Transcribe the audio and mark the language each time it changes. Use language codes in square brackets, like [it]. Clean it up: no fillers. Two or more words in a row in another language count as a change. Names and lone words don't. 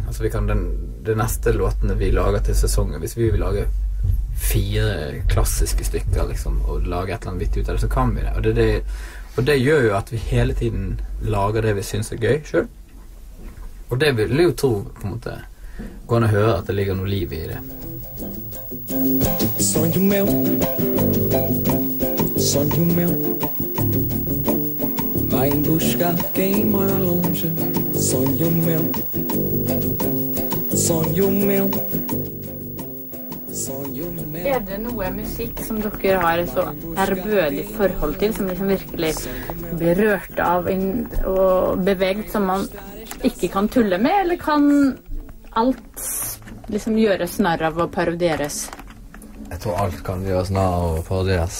[no] Altså vi kan det neste låtene vi lager til sesongen, hvis vi vil lage 4 klassiske stykker liksom, og lage et eller annet vitt ut av det, så kan vi det. Og det gjør jo at vi hele tiden lager det vi synes er gøy selv. Og det vil jeg jo tro, på en måte, gå an å høre at det ligger noe liv i det. [pt] Sonho meu, vai buscar quem mora longe. Sonho meu, sonho meu, sonho meu. [no] Er det noe musikk som dere har et så ærbødig forhold til, som liksom virkelig blir rørt av og beveget, som man ikke kan tulle med, eller kan alt liksom gjøres narr av og parodieres? Jeg tror alt kan gjøres narr av og parodieres.